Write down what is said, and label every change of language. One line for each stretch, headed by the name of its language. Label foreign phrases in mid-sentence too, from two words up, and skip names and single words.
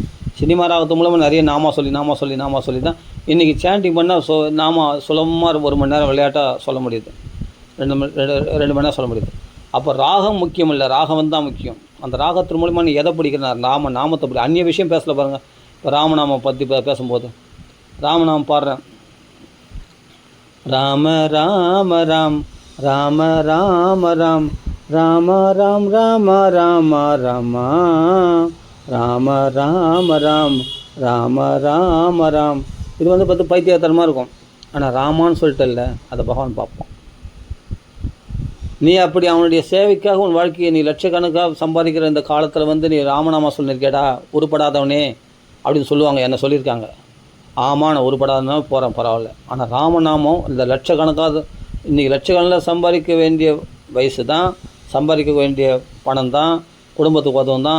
Tamil: சினிமா ராகத்து மூலமாக நிறைய நாமா சொல்லி தான் இன்றைக்கி சாண்டிங் பண்ணால் நாமா சுலபமாக 1 மணி நேரம் விளையாட்டாக சொல்ல முடியுது, 2 மணி நேரம் சொல்ல முடியுது. அப்போ ராகம் முக்கியம் இல்லை, ராகம் தான் முக்கியம். அந்த ராகத்தின் மூலமாக நீ எதை பிடிக்கிறேன்? நாமத்தை பிடி. அந்நிய விஷயம் பேசல பாருங்கள். இப்போ ராமநாமம் பற்றி பேசும்போது ராமநாமம் பாடுறேன். ராம ராம ராம் ராம ராம ராம் ராம ராம் ராம ராம ராம ராம ராம ராம் ராம ராம ராம். இது பார்த்து பைத்தியத்தனமாக இருக்கும். ஆனால் ராமான்னு சொல்லிட்டு இல்லை, அதை பகவான் பார்ப்போம். நீ அப்படி அவனுடைய சேவைக்காக உன் வாழ்க்கையை நீ லட்சக்கணக்காக சம்பாதிக்கிற இந்த காலத்தில் நீ ராமநாமா சொல்லியிருக்கேடா உருப்படாதவனே அப்படின்னு சொல்லுவாங்க. என்ன சொல்லியிருக்காங்க. ஆமாம், நான் உருப்படாதனா போகிறேன், பரவாயில்ல. ஆனால் ராமநாமம் இந்த லட்சக்கணக்காக இன்றைக்கி லட்சக்கணக்கில் சம்பாதிக்க வேண்டிய வயசு தான், சம்பாதிக்க வேண்டிய பணம் தான், குடும்பத்துக்கு உதவும் தான்.